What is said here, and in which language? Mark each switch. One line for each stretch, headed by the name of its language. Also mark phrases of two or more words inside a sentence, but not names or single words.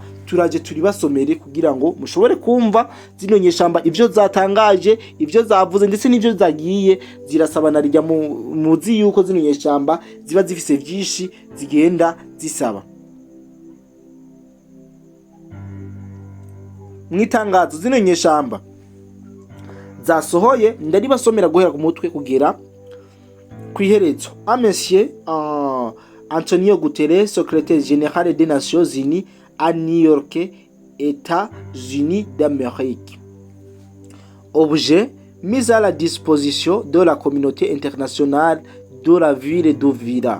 Rundi: Turaje turibasomere kugira ngo mushobore kumva zino nyeshamba ivyo zatangaje, ivyo zavuze, ndetse n'ivyo zagiye zirasabana rijya muzi yuko zino nyeshamba ziba zifise vyinshi zigenda zisaba. Mwitangazo zino nyeshamba zasohoye ndaribasomera guhera ku mutwe kugera kwiherezo.
French: Monsieur Antonio Guterres, secrétaire général des Nations Unies à New York, États-Unis d'Amérique. Objet: mise à la disposition de la communauté internationale de la ville d'Uvira.